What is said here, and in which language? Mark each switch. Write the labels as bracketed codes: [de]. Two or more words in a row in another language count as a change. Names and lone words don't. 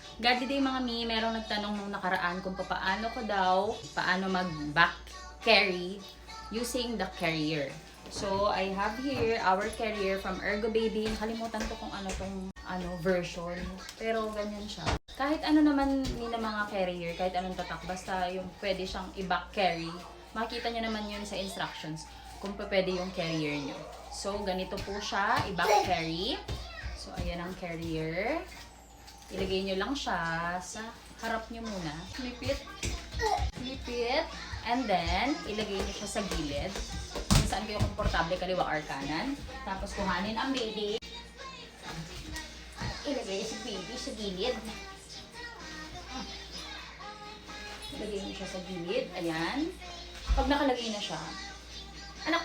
[tl] God day mga mi, merong nagtanong nung nakaraan kung paano mag- [en] back carry using the carrier. So, I have here our carrier from Ergo Baby. [tl] Nakalimutan ko kung tong version. Pero ganyan siya. Kahit ano naman na mga carrier, kahit anong tatak, basta yung pwede siyang i-back carry. Makikita nyo naman yun sa instructions kung pwede yung carrier nyo. So, ganito po siya, i-back carry. So, ayan ang carrier. Ilagay nyo lang siya sa harap nyo muna. [en] Flip it. And then, [tl] ilagay nyo siya sa gilid. Kung saan kayo komportable, kaliwa or kanan. Tapos, kuhanin ang baby. Ilagay si baby sa gilid. Ilagay nyo siya sa gilid. Ayan. Pag nakalagay na siya. Anak!